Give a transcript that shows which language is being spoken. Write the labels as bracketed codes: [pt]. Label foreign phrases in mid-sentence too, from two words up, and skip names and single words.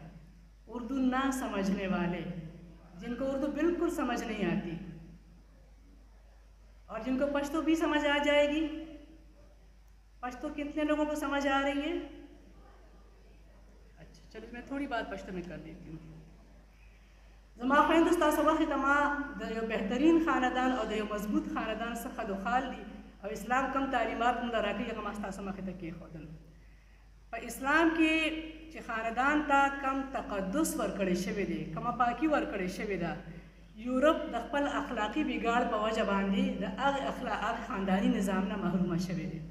[ur] اردو نہ سمجھنے والے، جن کو اردو بالکل سمجھ نہیں آتی اور جن کو پشتو بھی سمجھ آ جائے گی۔ پشتو کتنے لوگوں کو سمجھ آ رہی ہے؟ اچھا چلو میں تھوڑی بات پشتو میں کر دیتی ہوں۔ [ps] زما خویندو ستاسو وخت ما د یو بهترین خاندان او د یو مضبوط خاندان څخه د خال دي او اسلام کم تعلیمات موږ راکړي هغه ما ستاسو مخې ته کېښودل. په اسلام کې چې خاندان ته کم تقدس ورکړی شوی دی، کمه پاکي ورکړی شوې ده، یورپ د خپل اخلاقي بګاړ په وجه باندې د هغې خانداني نظام نه محرومه شوی دی.